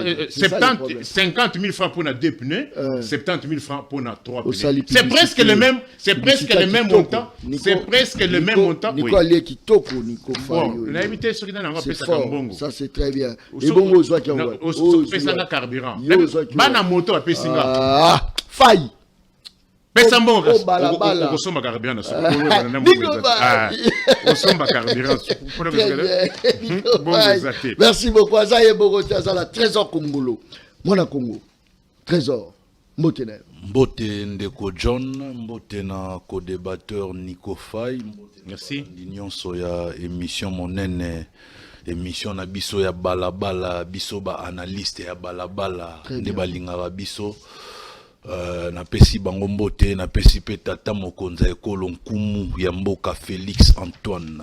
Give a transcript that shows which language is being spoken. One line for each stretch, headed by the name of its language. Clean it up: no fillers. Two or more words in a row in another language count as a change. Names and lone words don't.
French: 50 000 francs pour la 2 pneus, 70 000 francs pour la 3 pneus. C'est presque le même, montant. C'est presque le même montant. Nico Kitoko, Nico Fayo. On a évité ce qui est dans la ça c'est très bien. Et bon, on voit qu'il y a un carburant.
Lingala: Bana moto à Pessinga.
French: Ah, faille.
Lingala: Pesa mbongo okosomba carburant na soko okosomba carburant
French: merci beaucoup
Lingala: Azaye Bogote azala trésor Congolo mwana Congo trésor mbote ndeko John mbote na co-débatteur Nico Faye merci nyonso ya émission monene émission na biso ya balabala biso ba analyste ya balabala nde balingaka biso na pesi bango mbote na pesi pe tata mokonza ekolo nkumu ya mboka Félix Antoine